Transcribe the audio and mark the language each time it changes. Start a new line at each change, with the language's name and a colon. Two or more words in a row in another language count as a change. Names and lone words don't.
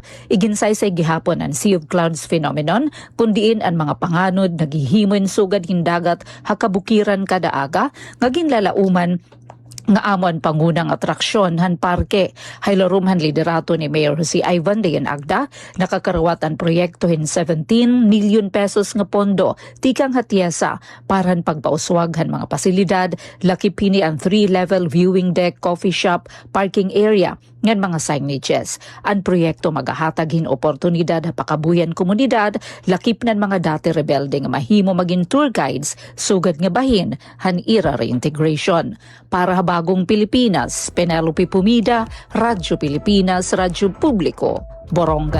Waray: Iginsaysay gihapon ang Sea of Clouds phenomenon kundiin ang mga panganod naghihimon sugad hindagat ha kabukiran kada aga nga ginlalauman nga amon pangunang atraksyon han parke. Haylarum han liderato ni Mayor Jose Ivan Dayan Agda nakakarawat ang proyekto hin 17 milyon pesos nga pondo tikang hatiasa para han pagpauswag han mga pasilidad lakip hini ang
English: 3-level viewing deck, coffee shop, parking area
Waray: ngan mga signages. Ang proyekto magahatag hin oportunidad ha pakabuyan komunidad lakip nan mga dati rebelde nga mahimo maging
English: tour guides
Waray: sugad nga bahin han ira reintegration. Para ha bagong Pilipinas, Penelope Pumida, Radyo Pilipinas, Radyo Publiko, Borongan.